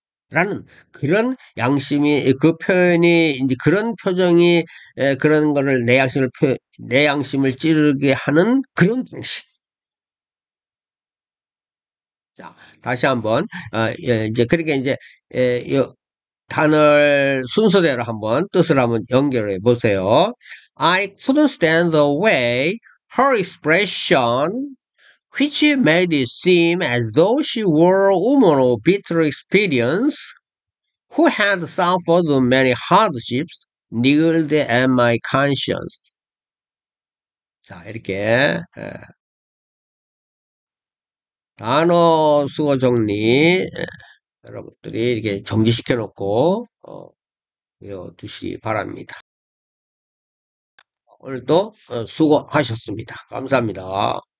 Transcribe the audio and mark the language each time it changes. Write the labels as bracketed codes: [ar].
[ko] 라는 그런 양심이 그 표현이 이제 그런 표정이 그런 거를 내 양심을 찌르게 하는 그런 방식. 자, 다시 한번 이제 그렇게 이제 단을 순서대로 한번 뜻을 한번 연결해 보세요. [en] I couldn't stand the way her expression, which made it seem as though she were a woman of bitter experience, who had suffered many hardships, niggled at my conscience. [ko] 자, 이렇게 단어 수어 정리 여러분들이 이렇게 정지시켜 놓고 외워두시기 바랍니다. 오늘도 수고하셨습니다. 감사합니다.